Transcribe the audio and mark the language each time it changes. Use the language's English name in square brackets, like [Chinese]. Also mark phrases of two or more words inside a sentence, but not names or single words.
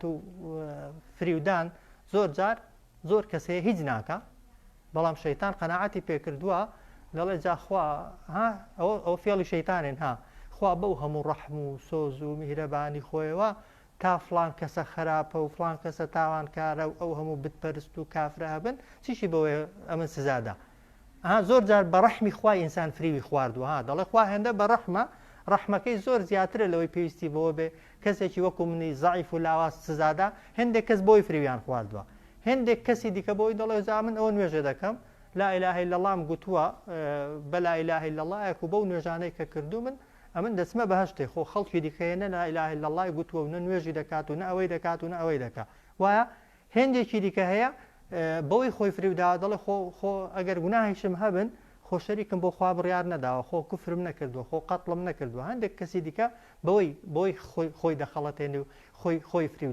[Central Kurdish] و فریودان زۆر جار زۆر کەسەیە هیچ ناکە بەڵام شەیتان قەناعەتی پێکردووە دەڵێ جاخوا ئەو فێڵی شەیتانێن خوا بەو هەموو ڕەحم و سۆز و میهرەبانی خۆیەوە تا فلان کەسە خراپە و فلان کەسە تاوانکارە و ئەو هەموو بتپەرست و کافرە هەبن چیشی بەوەی ئەمە سزادا زۆر جار بە ڕەحمی خوای ئینسان فریوی خواردووە دەڵێ خوا هێندە بە ڕەحمە ڕەحمەکەی زۆر زیاترە لەوەی پێویستی بەوە بێ کەسێکی وەکو منی زەعیف و لاواز سزادا هێندێک کەس بۆی فریویان خواردووە هێندێک کەسی دیکە بۆی دەڵێ زا من ئەوە نوێژە دەکەم [Arabic] لا إله إلا الله [Central Kurdish] گوتووە بە [Arabic] لا إله إلا الله [Central Kurdish] و بەو نوێژانەی کە کردو من ئەمن دەچمە بەهەشتێ خۆ خەڵکی دیکەیەنە [Arabic] لا إله إلا الله [Central Kurdish] گوتووە و نە نوێژی دەکات و نە ئەوەی دەکات و نە ئەوەی دەکات وایە هێندێکی دیکە هەیە بەوەی خۆی فریودا دەڵێ خۆ ئەگەر گوناهیشم هەبن خۆ شەریکم بۆ خوا بڕیار نەداوە خۆ کوفرم نەکردووە خۆ قەتڵم نەکردووە هەندێک کەسی دیکە بەوەی خۆی دەخەڵەتێنێ و خۆی فریو